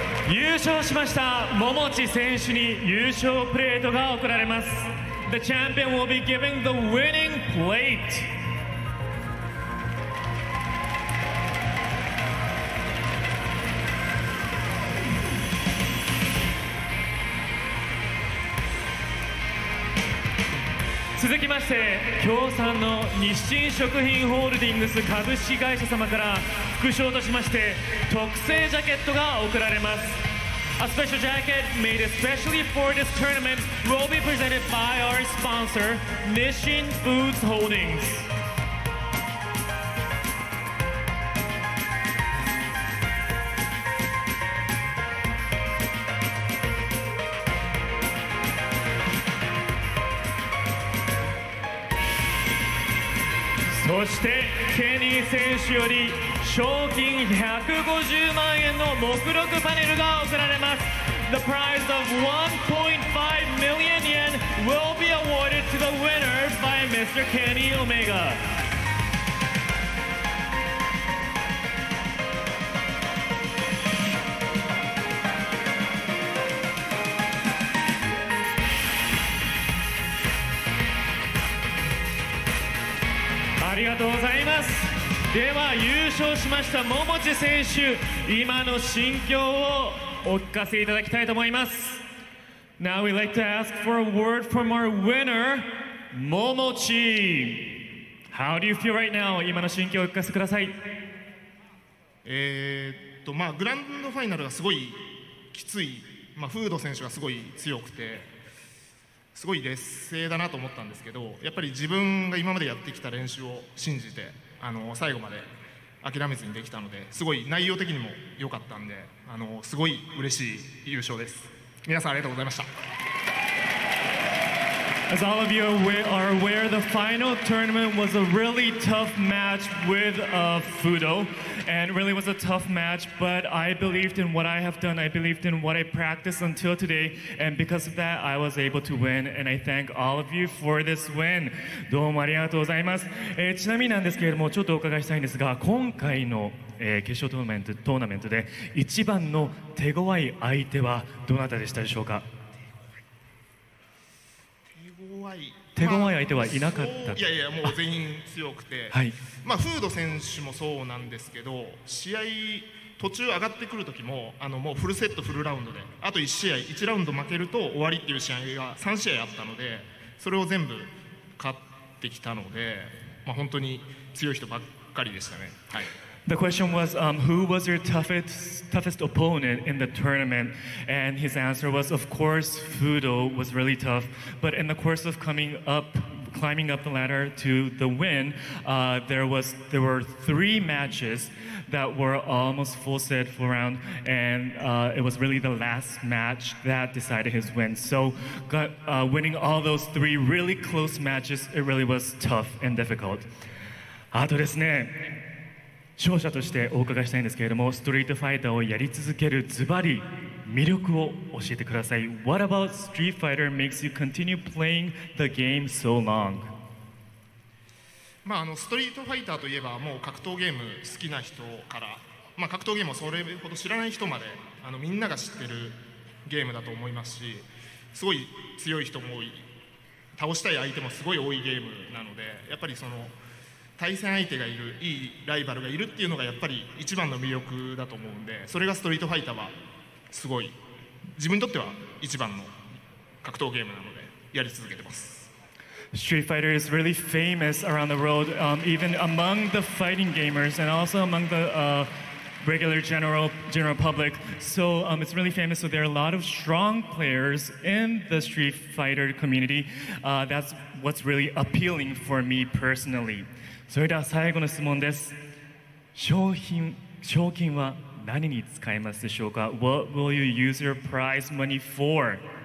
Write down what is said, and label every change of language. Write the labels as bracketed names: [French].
[Japanese] 優勝しました桃地選手に優勝プレートが贈られます。 [English] The champion will be giving the winning plate. [Japanese] 続きまして協賛の日清食品ホールディングス株式会社様から副賞としまして特製ジャケットが贈られます。 [English] A special jacket made especially for this tournament will be presented by our sponsor, Nissin Foods Holdings. [Japanese] そしてケニー選手より賞金150万円の目録パネルが贈られます。 [English] The prize of 1.5 million yen will be awarded to the winner by Mr. Kenny Omega. [Japanese] ありがとうございます。では優勝しました桃地選手、今の心境をお聞かせいただきたいと思います。 [English] Now we'd like to ask for a word from our winner, Momochi. How do you feel right now? [Japanese] 今の心境をお聞かせください。グランドファイナルがすごいきつい、フード選手がすごい強くて、すごい劣勢だなと思ったんですけど、やっぱり自分が今までやってきた練習を信じて最後まで諦めずにできたので、すごい内容的にも良かったんで、すごい嬉しい優勝です。皆さんありがとうございました。 As all of you are aware, the final tournament was a really tough match with Fuudo, and it really was a tough match, but I believed in what I have done, I believed in what I practiced until today, and because of that, I was able to win, and I thank all of you for this win. どうもありがとうございます。ちなみになんですけれども、ちょっとお伺いしたいんですが、今回の決勝トーナメントで一番の手強い相手はどなたでしたでしょうか？手強い相手はいなかった。いやいや、もう全員強くて、フード選手もそうなんですけど、試合途中上がってくる時ももうフルセットフルラウンドで、あと1試合1ラウンド負けると終わりっていう試合が3試合あったので、それを全部勝ってきたので、本当に強い人ばっかりでしたね。はい。 [English] The question was, who was your toughest opponent in the tournament? And his answer was, of course, Fuudo was really tough. But in the course of climbing up the ladder to the win, there were 3 matches that were almost full set, full round, and it was really the last match that decided his win. So, winning all those 3 really close matches, it really was tough and difficult. [Japanese] あとですね。勝者としてお伺いしたいんですけれども、ストリートファイターをやり続けるズバリ魅力を教えてください。 [English] What about Street Fighter makes you continue playing the game so long? [Japanese] ストリートファイターといえばもう格闘ゲーム好きな人から、格闘ゲームをそれほど知らない人までみんなが知ってるゲームだと思いますし、すごい強い人も多い、倒したい相手もすごい多いゲームなので、やっぱり対戦相手がいる、いいライバルがいるっていうのがやっぱり一番の魅力だと思うんで、それがストリートファイターはすごい自分にとっては一番の格闘ゲームなのでやり続けてます。 [English] Street Fighter is really famous around the world, even among the fighting gamers and also among the regular general public. So it's really famous. So there are a lot of strong players in the Street Fighter community. That's what's really appealing for me personally. [Japanese] それでは最後の質問です。賞金は何に使いますでしょうか？ [English] What will you use your prize money for?